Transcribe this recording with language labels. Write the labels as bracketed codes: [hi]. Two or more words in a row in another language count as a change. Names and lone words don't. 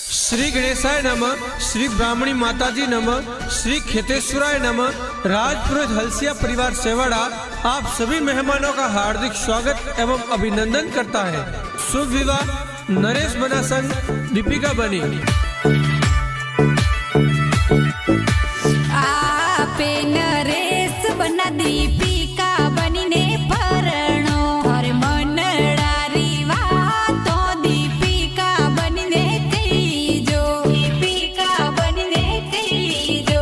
[sa] श्री गणेशाय नमः, श्री ब्राह्मणी माताजी नमः, श्री खेतेश्वराय नमः। [hi] राजपुरोहित हलसिया परिवार सेवाड़ा आप सभी मेहमानों का हार्दिक स्वागत एवं अभिनंदन करता है। शुभ विवाह नरेश बना संग दीपिका बनी। [mwr] आपे नरेश बना दीपिका बनी ने परनो हर मनडारी वातो दीपिका बनी ने कहीजो, दीपिका बनी ने कहीजो।